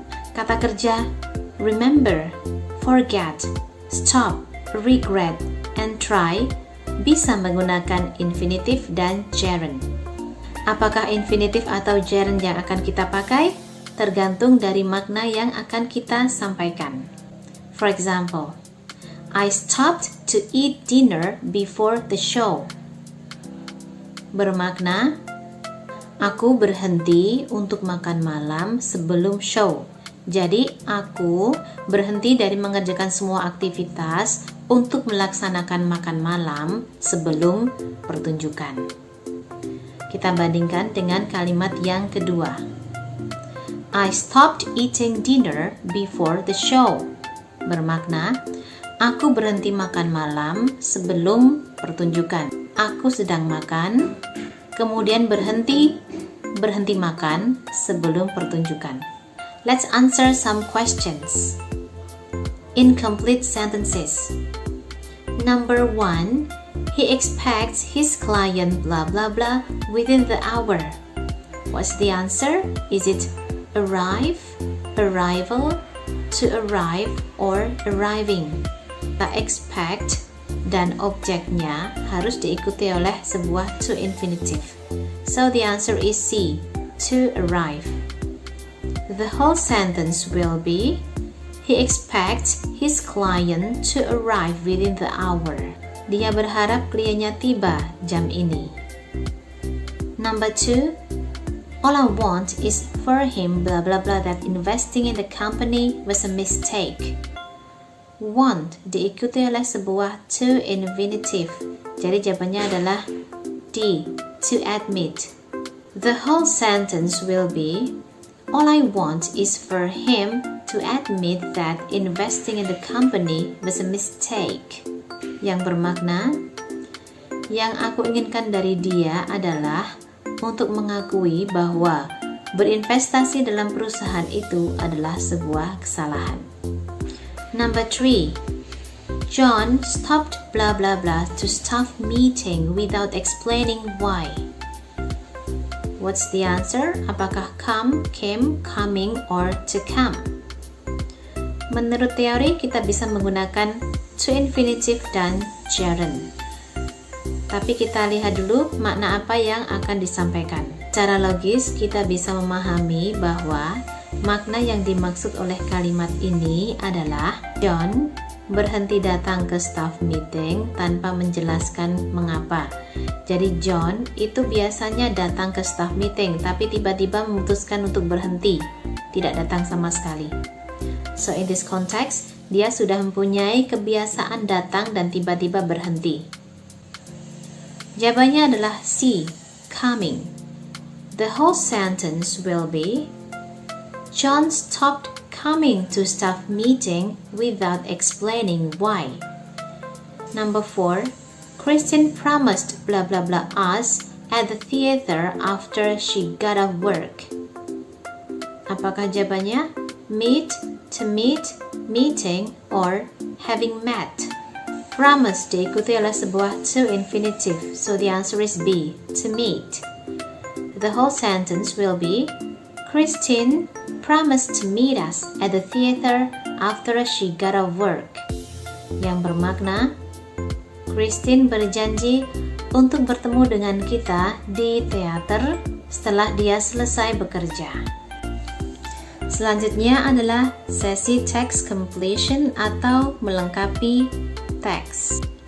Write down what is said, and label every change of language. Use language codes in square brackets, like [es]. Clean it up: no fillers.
[id] Kata kerja [en] remember, forget, stop, regret, and try [id] bisa menggunakan infinitive dan gerund. Apakah infinitive atau gerund yang akan kita pakai? Tergantung dari makna yang akan kita sampaikan. [en] For example, I stopped to eat dinner before the show. [id] Bermakna, aku berhenti untuk makan malam sebelum show. Jadi, aku berhenti dari mengerjakan semua aktivitas untuk melaksanakan makan malam sebelum pertunjukan. Kita bandingkan dengan kalimat yang kedua. [en] I stopped eating dinner before the show. [id] Bermakna, aku berhenti makan malam sebelum pertunjukan. Aku sedang makan, kemudian berhenti makan sebelum pertunjukan. [en] Let's answer some questions. Incomplete sentences. Number 1. He expects his client blah blah blah within the hour. What's the answer? Is it arrive, arrival, to arrive, or arriving? [id] The expect dan objeknya harus diikuti oleh sebuah to infinitive. [en] So the answer is C, to arrive. The whole sentence will be, he expects his client to arrive within the hour. [id] Dia berharap kliennya tiba jam ini. [en] Number 2, all I want is for him blah blah blah that investing in the company was a mistake. [id] Want diikuti oleh sebuah to infinitive. Jadi jawabannya adalah D, to admit. [en] The whole sentence will be, all I want is for him to admit that investing in the company was a mistake. [id] Yang bermakna, yang aku inginkan dari dia adalah untuk mengakui bahwa berinvestasi dalam perusahaan itu adalah sebuah kesalahan. [en] Number 3, John stopped blah blah blah to stop meeting without explaining why. What's the answer? [id] Apakah [en] come, came, coming, or to come? [id] Menurut teori, kita bisa menggunakan to infinitive dan gerund. Tapi kita lihat dulu makna apa yang akan disampaikan. Secara logis, kita bisa memahami bahwa makna yang dimaksud oleh kalimat ini adalah John berhenti datang ke staff meeting tanpa menjelaskan mengapa. Jadi John itu biasanya datang ke staff meeting tapi tiba-tiba memutuskan untuk berhenti, tidak datang sama sekali. [en] So in this context, [id] dia sudah mempunyai kebiasaan datang dan tiba-tiba berhenti. Jawabannya adalah C, coming. [en] The whole sentence will be, John stopped coming to staff meeting without explaining why. Number 4, Christine promised blah blah blah us at the theater after she got off work. [id] Apakah jawabannya [en] meet, to meet, meeting, or having met? Promise [id] diikuti oleh sebuah [en] to infinitive, so the answer is B, to meet. The whole sentence will be, Christine promised to meet us at the theater after she got off work. [id] Yang bermakna, Christine berjanji untuk bertemu dengan kita di teater setelah dia selesai bekerja. Selanjutnya adalah sesi text completion atau melengkapi teks.